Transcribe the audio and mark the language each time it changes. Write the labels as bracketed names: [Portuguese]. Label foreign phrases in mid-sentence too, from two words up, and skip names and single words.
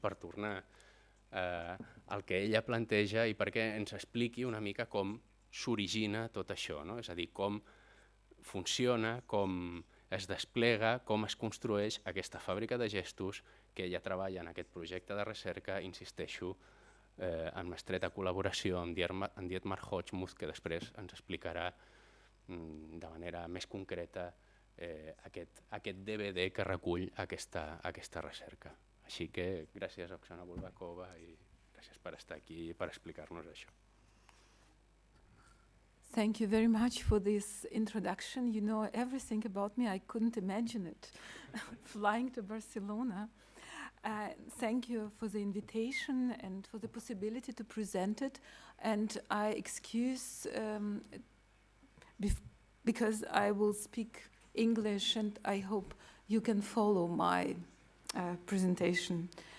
[Catalan] per tornar el que ella planteja i perquè ens expliqui una mica com s'origina tot això, és a dir, com funciona, com es desplega, com es construeix aquesta fàbrica de gestos que ella treballa en aquest projecte de recerca, insisteixo, en estreta col·laboració amb Dietmar Hochmuth, que després ens explicarà de manera més concreta aquest DVD que recull aquesta recerca. Així que gràcies a Oksana Bulgakova i gràcies per estar aquí i per explicar-nos això. [English] Thank you very much for this introduction. You know everything about me. I couldn't imagine it, flying to Barcelona. Thank you for the invitation and for the possibility to present it. And I excuse because I will speak English, and I hope you can follow my presentation.